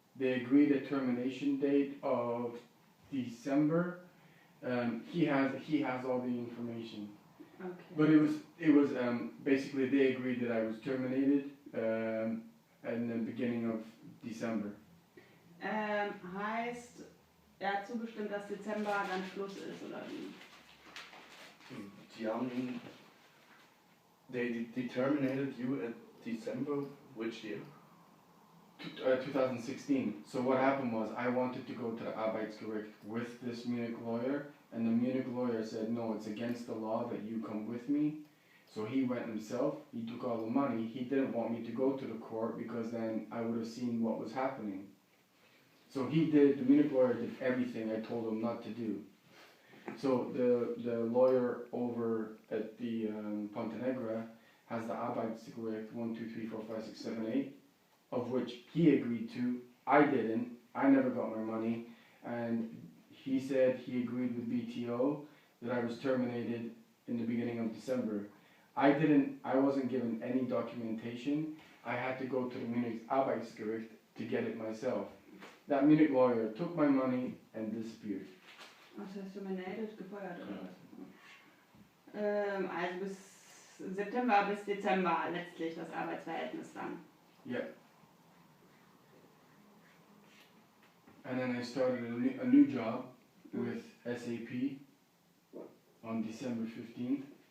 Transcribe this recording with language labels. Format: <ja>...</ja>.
<en>They agreed a termination date of December. He has all the information. Okay. But it was basically they agreed that I was terminated in the beginning of December.</en> <de>Heißt, hat zugestimmt, dass Dezember dann Schluss ist, oder wie? Die haben,</de> <en>they terminated you at December, which year? 2016. So what happened was I wanted to go to the Arbeitsgericht with this Munich lawyer, and the Munich lawyer said, no, it's against the law that you come with me. So he went himself, he took all the money, he didn't want me to go to the court because then I would have seen what was happening. So the Munich lawyer did everything I told him not to do. So the lawyer over at the Pontenegra has the Arbeitsgericht 1, 2, 3, 4, 5, 6, 7, 8, of which he agreed to. I didn't. I never got my money. And he said he agreed with BTO that I was terminated in the beginning of December. I wasn't given any documentation. I had to go to the Munich Arbeitsgericht to get it myself. That Munich lawyer took my money and disappeared.</en> <de>Was heißt terminated? Gefeuert oder was? Also bis September bis Dezember letztlich das Arbeitsverhältnis dann.</de> <en>Yeah. And then I started a new job with SAP on December 15th.</en>